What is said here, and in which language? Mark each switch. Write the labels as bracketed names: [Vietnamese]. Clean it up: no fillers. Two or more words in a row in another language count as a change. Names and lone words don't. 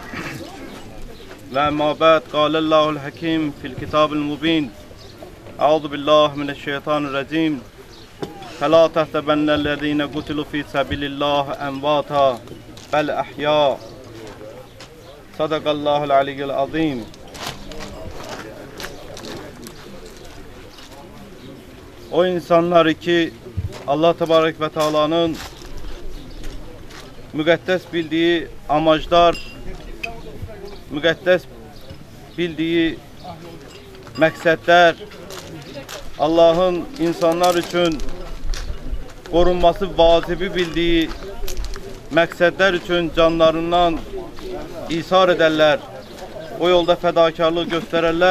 [Arabic] وأما بعد قال الله الحكيم في الكتاب المبين أعوذ بالله من الشيطان الرجيم فلا تحسبن الذين قتلوا في سبيل الله أمواتا بل أحياء صدق الله العلي العظيم. [Azerbaijani] O insanlar ki Allah Tebarek ve Teala'nın müqəddəs bildiği amaclar, müqəddəs bildiği məqsədlər, Allah'ın insanlar üçün qorunması vacibi bildiği məqsədlər üçün canlarından isar edərlər, o yolda fədakarlıq göstərərlər.